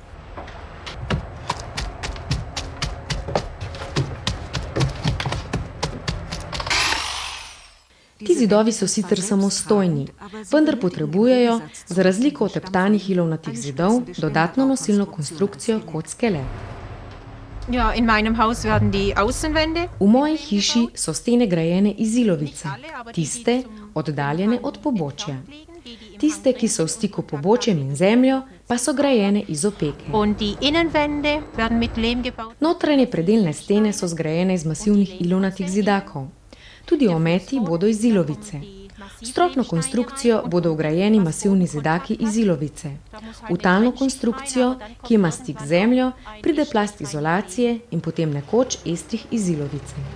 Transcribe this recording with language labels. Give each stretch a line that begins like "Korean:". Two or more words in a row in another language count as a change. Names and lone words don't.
Slovenian: Ti zidovi so sicer samostojni, vendar potrebujejo, za razliko od teptanih ilovnatih zidov, dodatno nosilno konstrukcijo kot skelet.
German: Ja, in meinem Haus werden die Außenwände.
Slovenian: V moji hiši so stene grajene iz ilovice, tiste oddaljene od pobočja. Tiste, ki so v stiku pobočjem in zemljo, pa so grajene iz opeke.
German: Und die Innenwände werden mit Lehm gebaut.
Slovenian: Notranje predelne stene so zgrajene iz masivnih ilovnatih zidakov. Tudi ometi bodo iz ilovice. V stropno konstrukcijo bodo vgrajeni masivni zidaki iz ilovice. V talno konstrukcijo, ki ima stik z zemljo, pride plast izolacije in potem nekoč estrih iz ilovice.